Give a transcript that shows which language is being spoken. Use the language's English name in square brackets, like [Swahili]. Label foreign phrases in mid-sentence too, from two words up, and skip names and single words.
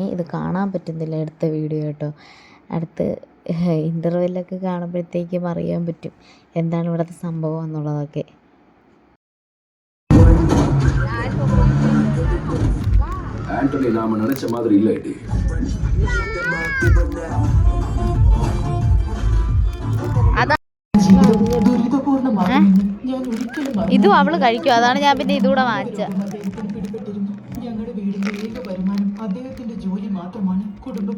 [Malayalam] ഇത് കാണാൻ പറ്റുന്നില്ല അടുത്ത വീഡിയോ കേട്ടോ. അടുത്ത് ഇൻ്റർവെല്ലൊക്കെ കാണുമ്പോഴത്തേക്കും അറിയാൻ പറ്റും എന്താണ് ഇവിടുത്തെ സംഭവം എന്നുള്ളതൊക്കെ. [Tamil] ஆண்டனி நாம நினைச்ச மாதிரி இல்ல டி. [Malayalam] ഇതും അവള് കഴിക്കും, അതാണ് ഞാൻ പിന്നെ ഇതുകൂടെ വാങ്ങിച്ചത്. ഞങ്ങളുടെ വീടിന്റെ ഏക വരുമാനം അദ്ദേഹത്തിന്റെ ജോലി മാത്രമാണ്.